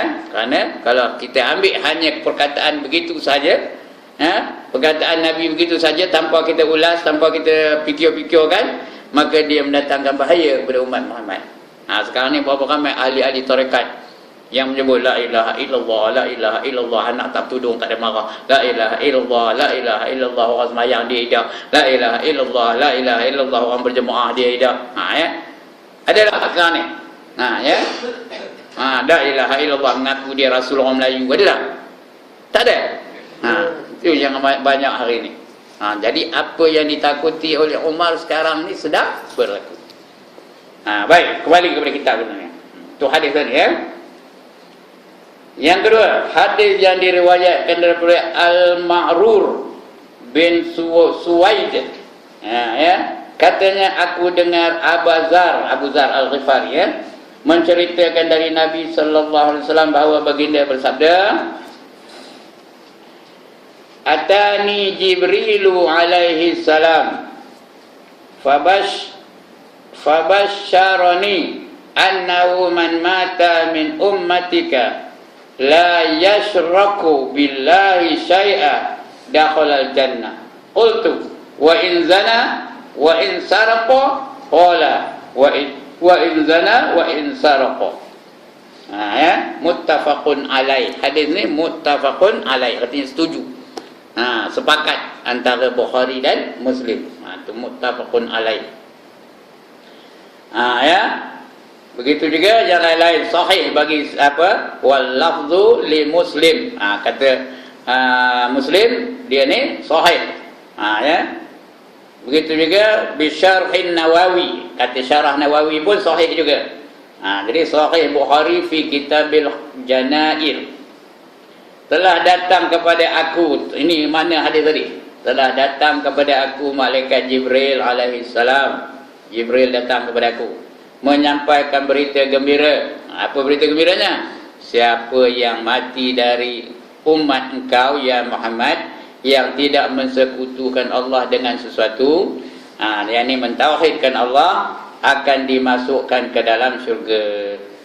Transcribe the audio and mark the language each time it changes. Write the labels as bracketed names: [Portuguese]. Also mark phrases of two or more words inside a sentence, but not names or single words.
[Malay] Kerana kalau kita ambil hanya perkataan begitu saja, perkataan Nabi begitu saja, tanpa kita ulas, tanpa kita fikir-fikirkan, maka dia mendatangkan bahaya kepada umat Muhammad. Sekarang ni berapa ramai ahli-ahli tarekat yang menyebut [Arabic] لا إله إلا الله، لا إله إلا الله, [Malay] anak tak tudung tak ada marah, [Arabic] لا إله إلا الله، لا إله إلا الله, [Malay] orang semayang dia hidup, [Arabic] لا إله إلا الله، لا إله إلا الله, [Malay] orang berjemaah dia hidup. Ya. Ada tak sekarang ni? Ya. [Arabic] لا إله إلا الله, [Malay] mengaku dia Rasul orang Melayu. Ada tak? Tak ada. Itu yang banyak hari ni. Jadi apa yang ditakuti oleh Umar sekarang ni sedang berlaku. Baik, kembali kepada kitab ni. Tu hadis tadi, ya. Yang kedua, hadis yang diriwayatkan daripada Al-Ma'rur bin Suwaid. Ya. Katanya, aku dengar Abu Zar Al-Ghifari, ya, menceritakan dari Nabi [Arabic] صلى الله عليه وسلم [Malay] bahawa baginda bersabda, [Arabic] "أتاني جبريل عليه السلام فبشرني أنه من مات من أمتك لا يشرك بالله شيئا دخل الجنة." قلت وإن زنى وإن سرق، قال وإن زنى وإن سرق. Ya, متفق عليه. [Malay] Hadis ni [Arabic] متفق عليه, [Malay] artinya setuju. Sepakat antara Bukhari dan Muslim. Itu [Arabic] متفق عليه. [Malay] Ya. Begitu juga yang lain-lain sahih bagi apa? [Arabic] واللفظ لمسلم. [Malay] Kata Muslim dia ni sahih. Ya. Begitu juga [Arabic] بشرح [Malay] Nawawi. Kata syarah Nawawi pun sahih juga. Jadi sahih Bukhari [Arabic] في كتاب الجنائز. [Malay] Telah datang kepada aku, ini mana hadis tadi? Telah datang kepada aku malaikat Jibril [Arabic] عليه السلام. [Malay] Jibril datang kepada aku menyampaikan berita gembira. Apa berita gembiranya? Siapa yang mati dari umat engkau ya Muhammad, yang tidak mensekutukan Allah dengan sesuatu, yang ini mentauhidkan Allah, akan dimasukkan ke dalam syurga.